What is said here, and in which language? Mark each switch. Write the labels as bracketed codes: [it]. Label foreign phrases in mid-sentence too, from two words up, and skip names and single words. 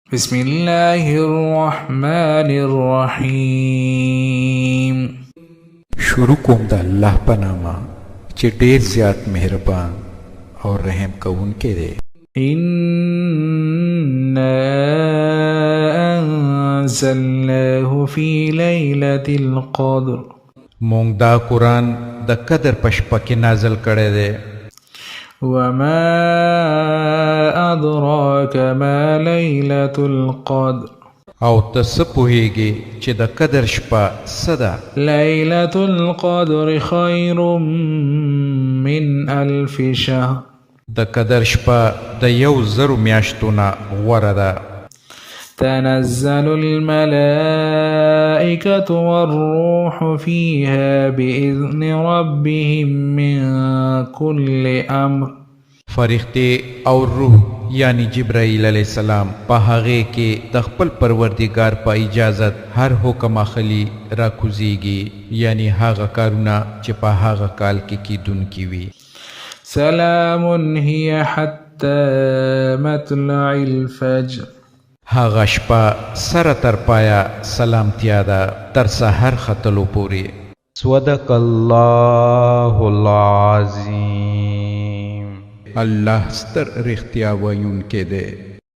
[ar] بسم الله الرحمن الرحیم. [ps] شروع کوم د الله په نامه چې ډیر زیات مهربان او رحم کوونکی دی. [ar] إنا أنزلناه في ليلة القدر. [ps] مونږ دا قرآن د قدر په شپه کې نازل کړی دی. [ar] وما أدراك ما ليلة القدر. [ps] او ته څه پوهیږې چې د قدر شپه څه ده؟ [ar] ليلة القدر خير من 1000 شهر. [ps] د قدر شپه د 1000 میاشتو نه غوره ده. [ar] تنزل الملائكة والروح فيها بإذن ربهم من كل أمر. [ps] فرښتې او روح یعنی جبرائیل [ar] علیہ السلام [ps] په هغې کې د خپل پروردګار په اجازت هر حکم اخلي را کوزیږي، یعنی هغه کارونه چې په هغه کال کې کیدونکي وي. [ar] سلام هي حتى مطلع الفجر. [ps] هغه شپه سره تر پایه سلامتیا ده تر سحر ختلو پورې. [ar] صدق الله العظیم. [ps] الله ستر رښتیا ویونکی دی.